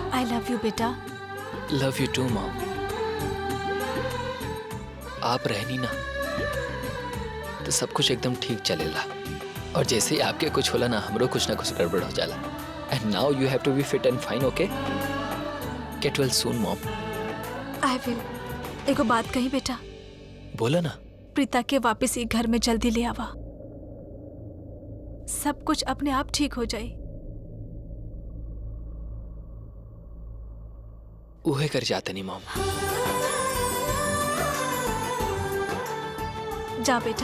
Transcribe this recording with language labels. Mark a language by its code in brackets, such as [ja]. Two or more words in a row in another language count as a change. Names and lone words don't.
[en] love you बेटा। love you too mom. [bho] आप रहनी ना तो सब कुछ एकदम ठीक चलेला, और जैसे ही आपके कुछ होला ना हमरो कुछ ना कुछ गड़बड़ हो जाला। [en] and now you have to be fit and fine, okay? get well soon mom. I will. [bho] एगो बात कही बेटा, बोला ना। प्रीता के वापस ही घर में जल्दी ले आवा, सब कुछ अपने आप ठीक हो जाए। उहे कर जाते नहीं मॉम। जा बेटा।